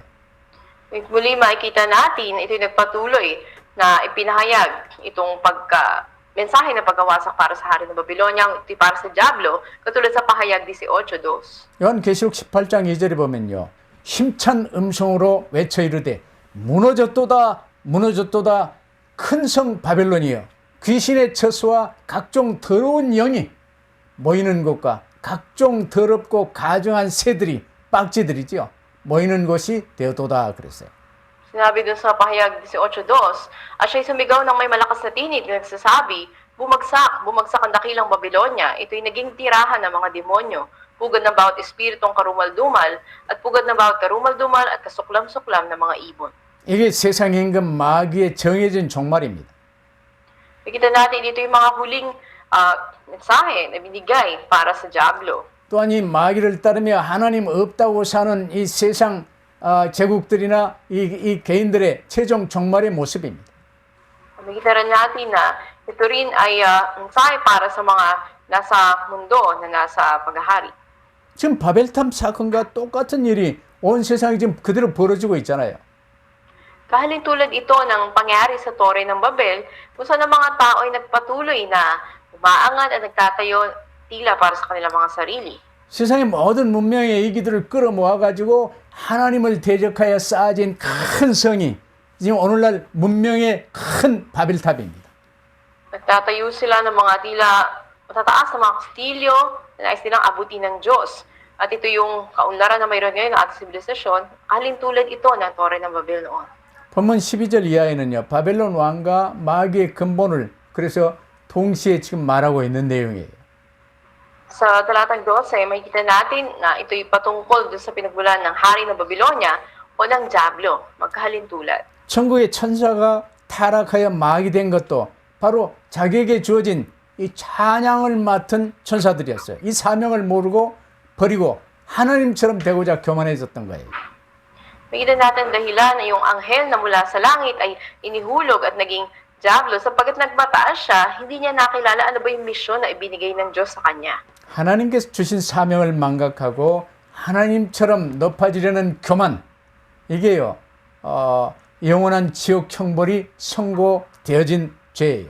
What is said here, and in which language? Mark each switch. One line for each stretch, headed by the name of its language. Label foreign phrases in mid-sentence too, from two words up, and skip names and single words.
Filipino: Muli makikita natin, ito'y nagpatuloy na ipinahayag itong mensahe na pagkawasak para sa hari ng Babylonia, ito'y para sa Diablo, katulad sa pahayag 18:2.
Korean: 요한계시록 18장 2절에 보면요. 힘찬 음성으로 외쳐 이르되 무너졌도다 무너졌도다 큰 성 바벨론이여 귀신의 처소와 각종 더러운 영이 모이는 곳과 각종 더럽고 가증한 새들이 빡지들이죠. 모이는 곳이 되었도다 그랬어요.
Filipino: Sinabi dun sa pahayag 18:2, at siya'y sumigaw ng may malakas na tinig na nagsasabi, bumagsak ang dakilang Babylonia, ito'y naging tirahan ng mga demonyo, pugad ng bawat espiritong karumal-dumal, at pugad ng bawat karumal-dumal at kasuklam-suklam ng mga ibon.
Korean: 이게 세상 임금 마귀의 정해진 종말입니다.
Filipino: Nakita natin dito yung mga huling mensahe na binigay para sa Diablo.
Korean: 또한 이 마귀를 따르며 하나님 없다고 사는 이 세상 제국들이나 이 개인들의 최종 종말의 모습입니다.
Filipino: Nakita rin natin na ito rin ay mensahe para sa mga nasa mundo na nasa paghahari.
Korean: 지금 바벨탑 사건과 똑같은 일이 온 세상에 지금 그대로 벌어지고 있잖아요.
Filipino: Kahalin tulad ito ng pangyari sa Tore ng Babel, kung saan ang mga tao ay nagpatuloy na umaangat at nagtatayo tila para sa kanilang mga sarili.
Korean: 세상의 모든 문명의 이기들을 끌어모아가지고 하나님을 대적하여 쌓아진 큰 성이 지금 오늘날 문명의 큰 바벨탑입니다.
Filipino: Nagtatayo sila ng mga tila matataas na mga kastilyo na nais nilang abutin ng Diyos. At ito yung kaunlaran na mayroon ngayon ng ating sibilisasyon, kahalin tulad ito ng Tore ng Babel noon.
Korean: 본문 12절 이하에는요, 바벨론 왕과 마귀의 근본을 그래서 동시에 지금 말하고 있는 내용이에요.
Filipino: Sa talatang 12, makikita natin na ito'y patungkol doon sa pinagmulan ng hari ng Babylonia o ng Diablo, magkahalin tulad.
Korean: 천국의 천사가 타락하여 마귀 된 것도 바로 자기에게 주어진 이 찬양을 맡은 천사들이었어요. 이 사명을 모르고 버리고 하나님처럼 되고자 교만해졌던 거예요.
Filipino: Makikita natin dahilan na yung anghel na mula sa langit ay inihulog at naging Diablo sapagkat nagmataas siya, hindi niya nakilala ano ba yung misyon na ibinigay ng Diyos sa kanya.
Korean: 하나님께서 주신 사명을 망각하고 하나님처럼 높아지려는 교만, 이게요 영원한 지옥 형벌이 선고되어진 죄예요.